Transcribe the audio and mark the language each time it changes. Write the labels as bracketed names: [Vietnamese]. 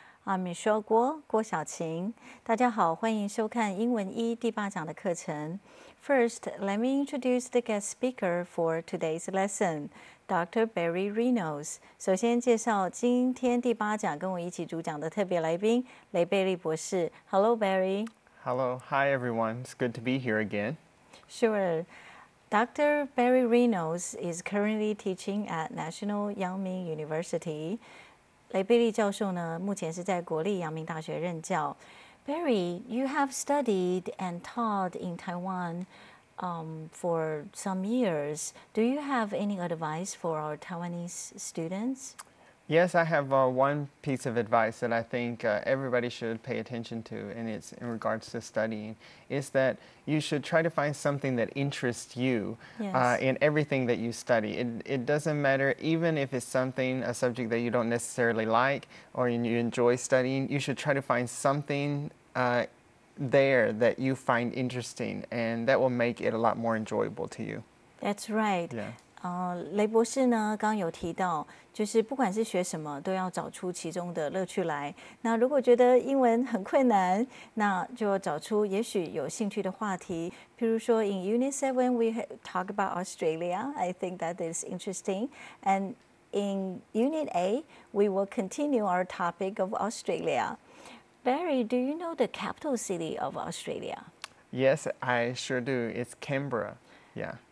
[English] I'm Michelle 郭晓晴。 [Chinese] 大家好，欢迎收看英文一第8讲的课程。 [English] First, let me introduce the guest speaker for today's lesson, Dr. Barry Reynolds. [Chinese] 首先介绍今天第8讲跟我一起主讲的特别来宾雷贝利博士。 [English] Hello, Barry. Hello, hi everyone. It's good to be here again. Sure. Dr. Barry Reynolds is currently teaching at National Yangming University. [Chinese] 雷贝利教授呢，目前是在国立阳明大学任教。 [English] Barry, you have studied and taught in Taiwan for some years. Do you have any advice for our Taiwanese students? Yes, I have one piece of advice that I think everybody should pay attention to, and it's in regards to studying, is that you should try to find something that interests you in everything that you study. It doesn't matter, even if it's a subject that you don't necessarily like or you enjoy studying, you should try to find something there that you find interesting, and that will make it a lot more enjoyable to you. That's right. Yeah. [Chinese] 雷博士呢，刚刚有提到，就是不管是学什么，都要找出其中的乐趣来。那如果觉得英文很困难，那就找出也许有兴趣的话题。比如说 [English] ，in Unit 7 we talk about Australia. I think that is interesting. And in Unit 8 we will continue our topic of Australia. Barry, do you know the capital city of Australia? Yes, I sure do. It's Canberra. Yeah.